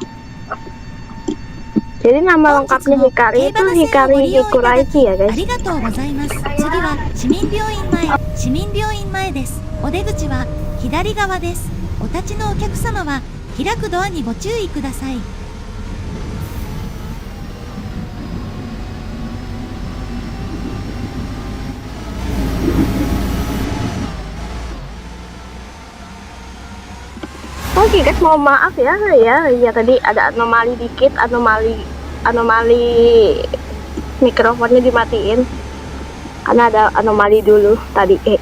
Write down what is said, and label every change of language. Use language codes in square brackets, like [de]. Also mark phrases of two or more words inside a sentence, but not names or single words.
[id] Jadi nama lengkapnya Hikari itu Hikari Hikuraishi ya, guys. [ja] ありがとうございます。次は市民病院前、市民病院前です。お出口は左側です。お立ちのお客様は開くドアにご注意ください。 [id] Oke guys, mohon maaf ya tadi ada anomali dikit, anomali mikrofonnya dimatiin karena ada anomali dulu tadi.